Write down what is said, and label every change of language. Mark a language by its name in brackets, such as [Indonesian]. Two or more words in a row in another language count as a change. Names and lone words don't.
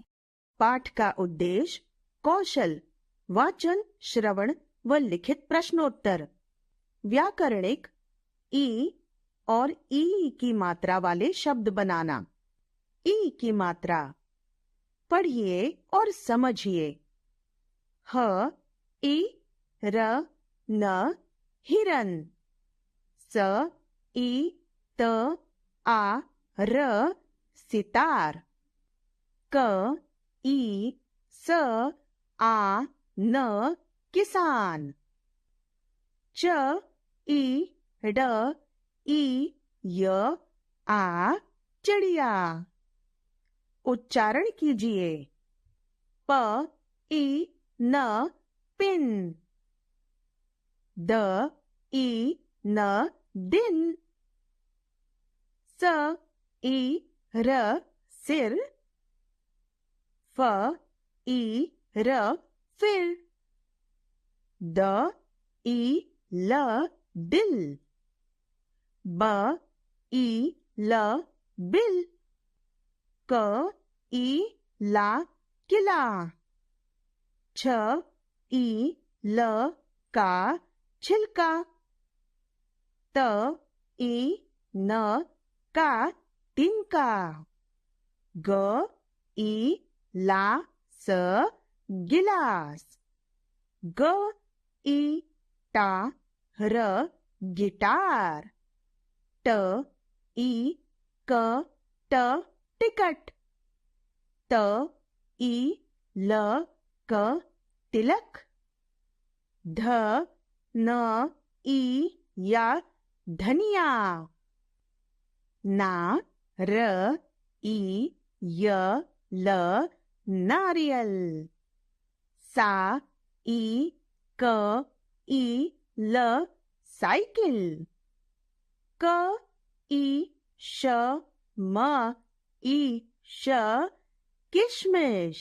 [Hindi] पाठ का उद्देश्य कौशल, वाचन, श्रवण व लिखित प्रश्नोत्तर। व्याकरणिक ई और ई की मात्रा वाले शब्द बनाना। ई की मात्रा। पढ़िए और समझिए। ह ई र न हिरन। स ई त आ र सितार। क ई स आ न किसान। च ई ड ई य आ चिड़िया। उच्चारण कीजिए। प ई न पिन। द ई न दिन। स ई र सिर। फ ई र फिर। द ई ल दिल। ब ई ल बिल। क ई ला किला। छ ई ल का छिलका। त ई न का तिनका। ग ई ला स गिलास। ग ई टा र गिटार। ट ई क ट टिकट। त ई ल क तिलक। ध न ई या धनिया। ना र ई य ल नारियल। सा ई क ई ल साइकिल। क ई श म ई श किशमिश।